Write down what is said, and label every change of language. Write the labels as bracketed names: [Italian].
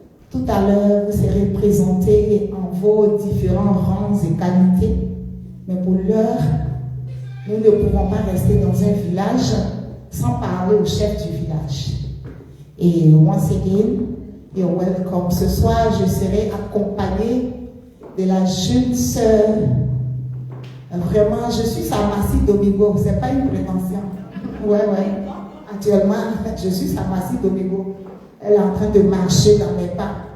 [French] Tout à l'heure, vous serez présentés en vos différents rangs et qualités. Mais pour l'heure, nous ne pouvons pas rester dans un village sans parler au chef du village. Et [English] once again, you're welcome. [French] Ce soir, je serai accompagnée de la jeune sœur. Vraiment, je suis sa Massi Domingo. C'est pas une prétention. Ouais. Actuellement, je suis sa Massi Domingo. Elle est en train de marcher dans mes pas.